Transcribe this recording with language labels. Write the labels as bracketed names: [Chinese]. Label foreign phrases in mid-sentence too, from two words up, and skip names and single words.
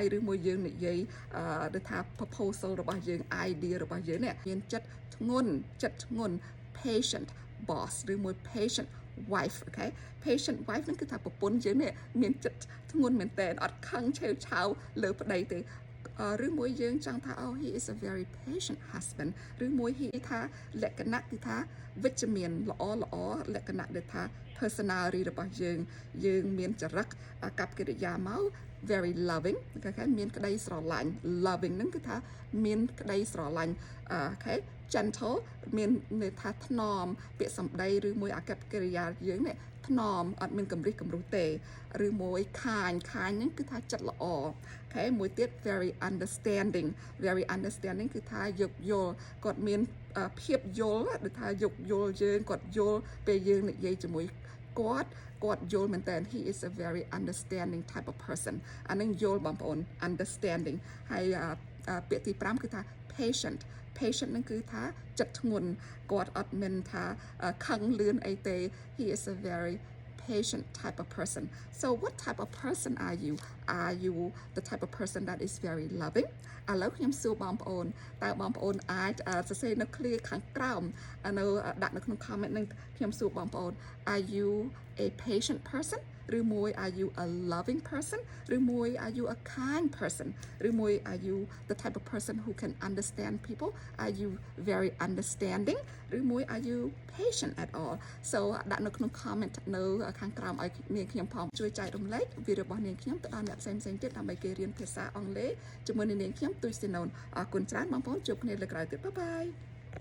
[Khmer] ឬមួយយើងនិយាយដូចថា proposal របស់យើង idea របស់យើងនេះមានចិត្តធ្ងន់ [English] patient boss [Khmer] ឬមួយ [English] patient wife [Khmer] អូខេ [English] patient wife [Khmer] ហ្នឹងគឺថាប្រពន្ធយើងនេះមានចិត្តធ្ងន់មែនតើអត់ខឹងឆេវឆាវលើប្តីទេឬមួយយើងចង់ថា [English] oh he is a very patient husband [Khmer] ឬមួយ he ថាលក្ខ ណៈគឺថាវិជ្ជមានល្អលក្ខណៈដែលថា personality របស់យើងមានចរិតអាកប្បកិរិយាមក [English] very loving [Khmer] អូខេមានក្តីស្រឡាញ់ loving ហ្នឹងគឺថាមានក្តីស្រឡាញ់អូខេ gentle មានន័យថាថ្នមពាក្យសម្ដីឬមួយអាកប្បកិរិយាយើងនេះថ្នមអត់មានកម្រិះកម្រុះទេឬ មួយខាញហ្នឹងគឺថាចិត្តល្អអូខេមួយទៀត [English] very understanding [Khmer] គឺថាយោគយល់គាត់មានភាពយល់ដូចថាយោគយល់យើងគាត់យល់ពេលយើងនិយាយជាមួយគាត់យល់មែនតើ [English] he is a very understanding type of person [Khmer] អានឹងយល់បងប្អូន understanding ហើយពាក្យទី5គឺថា patient ហ្នឹងគឺថាចិត្តធ្ងន់គាត់អត់មានថាខឹងលឿនអីទេ [English] he is a very patient type of person so what type of person are you the type of person that is very loving [Khmer] ឥឡូវខ្ញុំសួរបងប្អូនតើបងប្អូនអាចសរ សេរនៅ clear ខាងក្រោមនៅដាក់នៅក្នុង comment នឹងខ្ញុំសួរបងប្អូន [English] are you a patient person [Khmer] ឬ មួយ [English] are you a loving person [Khmer] ឬមួយ [English] are you a kind person [Khmer] ឬមួយ [English] are you the type of person who can understand people are you very understanding [Khmer] ឬមួយ [English] are you patient at all so [Khmer] ដាក់នៅក្នុង comment នៅខាងក្រោមឲ្យនាងខ្ញុំផងជួយចែករំលែកវីដេអូរបស់នាងខ្ញុំទៅដល់អ្នកផ្សេងៗទៀតដើម្បីគេរៀនភាសាអង់គ្លេសជាមួយនឹងនាងខ្ញុំទូចស៊ីណូនអរគុណច្រើនបងប្អូនជួបគ្នាលើកក្រោយទៀតបាយបាយ